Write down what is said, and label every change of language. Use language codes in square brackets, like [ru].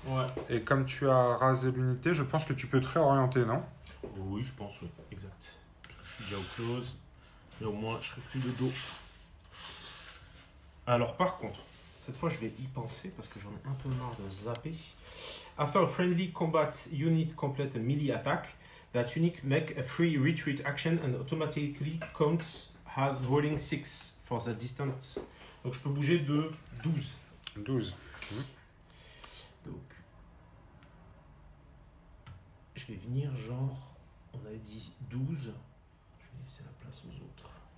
[fr] Ouais. Et comme tu as rasé l'unité, je pense que tu peux te réorienter, non? Oui, je pense, oui. Exact. Je suis déjà au close. Et au moins, je serai plus de dos. Alors par contre, cette fois je vais y penser parce que j'en ai un peu marre de zapper. [en] After a friendly combat unit complete a melee attack, that unit make a free retreat action and automatically counts as rolling 6 for the distance. [fr] Donc je peux bouger de 12. 12. Donc je vais venir genre, on avait dit 12. Je vais laisser la place aux autres.